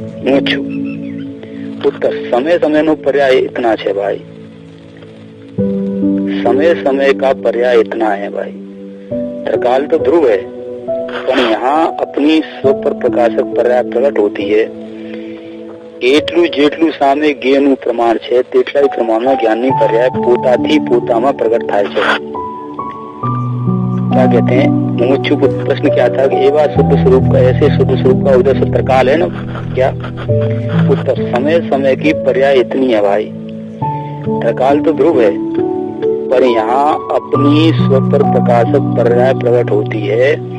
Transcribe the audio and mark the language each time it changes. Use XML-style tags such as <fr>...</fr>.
<hi>मुझो उत्तर, समय समय नो पर्याय इतना है भाई, समय समय का पर्याय इतना है भाई। त्रिकाल तो ध्रुव है, पर यहाँ अपनी स्वपर प्रकाशक पर्याय प्रकट होती है।</hi> <gu>એટલું જેટલું સામે જ્ઞેયનું પ્રમાણ છે તેટલા પ્રમાણમાં જ્ઞાનની પર્યાય પોતાથી પોતામાં પ્રગટ થાય છે।</gu> <hi>क्या कहते हैं? मुमुक्षु प्रश्न क्या था कि एवं शुद्ध स्वरूप का, ऐसे शुद्ध स्वरूप का उदय त्रिकाल है ना क्या? उत्तर, समय समय की पर्याय इतनी है भाई। त्रिकाल तो ध्रुव है, पर यहाँ अपनी स्वपर प्रकाशक पर्याय प्रकट होती है।</hi>